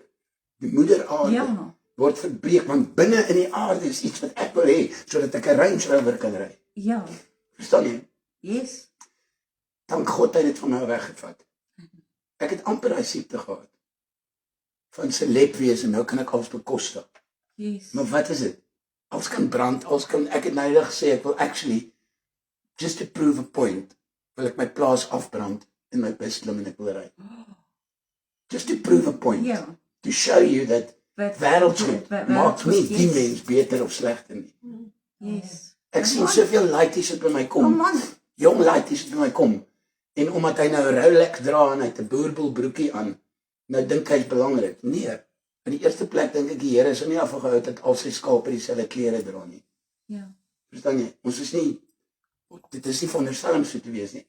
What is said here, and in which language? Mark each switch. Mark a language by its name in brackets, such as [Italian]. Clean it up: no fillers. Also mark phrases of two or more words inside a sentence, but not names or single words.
[Afrikaans] Die moeder aarde word verbreek, want binne in die aarde is iets wat ek wil hê, sodat ek 'n Range Rover kan ry. Ja. Verstaan jy? Yes. Dank God hy het dit van my weggevat. Ek het amper daai siekte gehad. Van celeb wees en nou kan ek alles bekostig. Yes. Maar wat is dit? Alles kan brand, ek het nou gesê ek wil [English] actually just to prove a point, [Afrikaans] wil ek my plaas afbrand en my bus klim en ek wil ry. [English] Just to prove a point. [Afrikaans] Ja. [English] To show you that [Afrikaans] wêreldgoed maak nie die mens beter of slegter nie. Yes. Ek sien soveel laities wat by my kom. [English] Come on. [Afrikaans] Jong laities wat by my kom. En omdat hy nou 'n Rolex dra en hy het 'n boerbol broekie aan, nou dink hy is belangrik. Nee. In die eerste plek dink ek die Here is nie afgehou dat al sy skape dieselfde klere dra nie. Ja. Verstaan jy? Ons is nie, dit is nie veronderstel om so te wees nie.